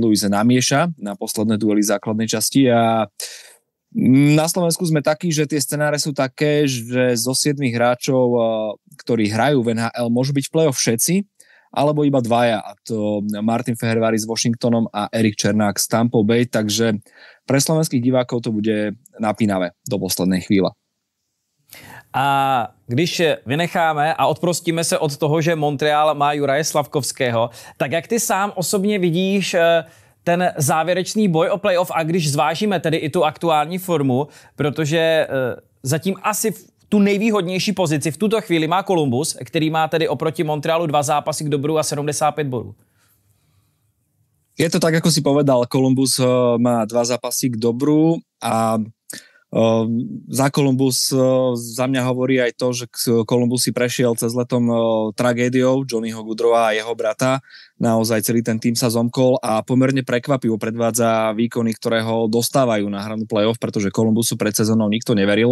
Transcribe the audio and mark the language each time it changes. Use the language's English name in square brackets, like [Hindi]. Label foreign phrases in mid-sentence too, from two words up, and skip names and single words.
[Slovak] Louis namieša na posledné duely základnej časti a na Slovensku sme takí, že tie scenáre sú také, že zo 7 hráčov, ktorí hrajú v NHL, môžu byť v play-off všetci, alebo iba dvaja, a to Martin Fehervári s Washingtonom a Erik Černák z Tampa Bay, takže pre slovenských divákov to bude napínavé do poslednej chvíle. [Czech] A když vynecháme a odprostíme se od toho, že Montreal má Juraje Slavkovského, tak jak ty sám osobně vidíš ten závěrečný boj o playoff a když zvážíme tedy i tu aktuální formu, protože zatím asi tu nejvýhodnější pozici v tuto chvíli má Columbus, který má tedy oproti Montrealu 2 zápasy k dobru a 75 bodů. [Slovak] Je to tak, ako si povedal, Columbus má 2 zápasy k dobru a za Columbus za mňa hovorí aj to, že Columbus si prešiel cez letom tragédiou Johnnyho Gaudreaua a jeho brata. Naozaj celý ten tým sa zomkol a pomerne prekvapivo predvádza výkony, ktoré ho dostávajú na hranu play-off, pretože Columbusu pred sezónou nikto neveril.